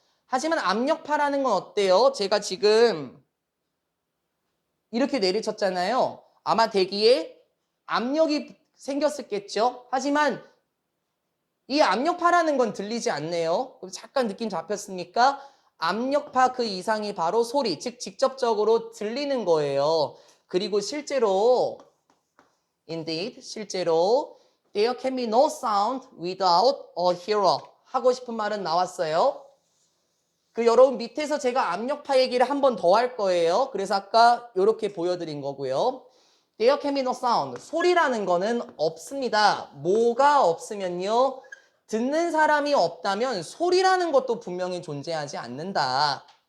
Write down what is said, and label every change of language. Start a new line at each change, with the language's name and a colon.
Korean: 하지만 압력파라는 건 어때요? 제가 지금 이렇게 내리쳤잖아요. 아마 대기에 압력이 생겼었겠죠. 하지만 이 압력파라는 건 들리지 않네요. 그럼 잠깐 느낌 잡혔습니까? 압력파 그 이상이 바로 소리, 즉 직접적으로 들리는 거예요. 그리고 실제로
English: indeed, 실제로 there can be no sound without a hearer.
Korean: 하고 싶은 말은 나왔어요. 그 여러분 밑에서 제가 압력파 얘기를 한 번 더 할 거예요. 그래서 아까 이렇게 보여드린 거고요.
English: There can be no sound.
Korean: 소리라는 거는 없습니다. 뭐가 없으면요. 듣는 사람이 없다면 소리라는 것도 분명히 존재하지 않는다.